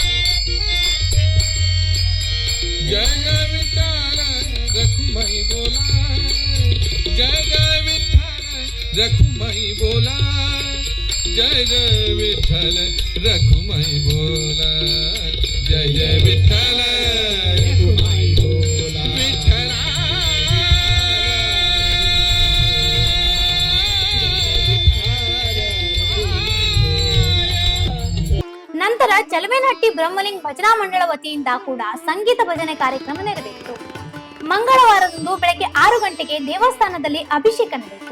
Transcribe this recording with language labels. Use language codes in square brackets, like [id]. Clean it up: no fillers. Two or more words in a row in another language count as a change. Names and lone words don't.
[mr] जय जय विठ्ठल रखुमाई बोला, जय जय विठ्ठल रखुमाई बोला, जय जय विठ्ठल रखुमाई बोला, जय जय विठ्ठल रखुमाई बोला, विठ्ठला [kn] ನಂತರ ಚಲವೇನಹಟ್ಟಿ ಬ್ರಹ್ಮಲಿಂಗ ಭಜನಾ ಮಂಡಳ ವತಿಯಿಂದ ಕೂಡ ಸಂಗೀತ ಭಜನೆ ಕಾರ್ಯಕ್ರಮ ನೆರವೇರಿತು. ಮಂಗಳವಾರದಂದು ಬೆಳಗ್ಗೆ 6 ಗಂಟೆಗೆ ದೇವಸ್ಥಾನದಲ್ಲಿ ಅಭಿಷೇಕ ನಡೆಯಿತು.